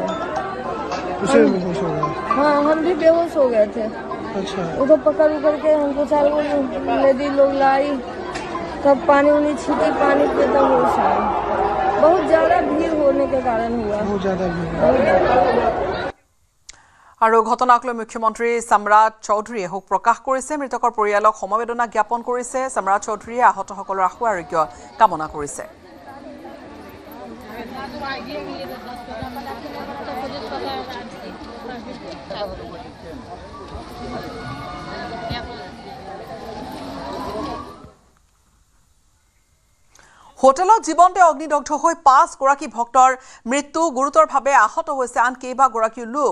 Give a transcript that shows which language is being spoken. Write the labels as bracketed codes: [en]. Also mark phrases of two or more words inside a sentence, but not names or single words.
[hi] उसे भी खुश हो गया। हाँ हम भी बेहोश हो गए थे। अच्छा उधर पकड़ के हमको 4 लेडी लोग लाई, तब पानी उनी छीटी, पानी पे तब होश आया। बहुत ज़्यादा भीड़ होने के कारण हुआ। बहुत ज़्यादा भीड़। [as] আৰু ঘটনাক লৈ মুখ্যমন্ত্ৰী সম্ৰাট চৌধুৰীয়ে শোক প্ৰকাশ কৰিছে। মৃতকৰ পৰিয়ালক সমবেদনা জ্ঞাপন কৰিছে। সম্ৰাট চৌধুৰীয়ে আহতসকলৰ আশু আৰোগ্য কামনা কৰিছে। হোটেলত জীৱন্তে অগ্নিদগ্ধ হৈ 5 গৰাকী ভক্তৰ মৃত্যু, গুৰুতৰভাৱে আহত হৈছে আন কেইবাগৰাকী লোক।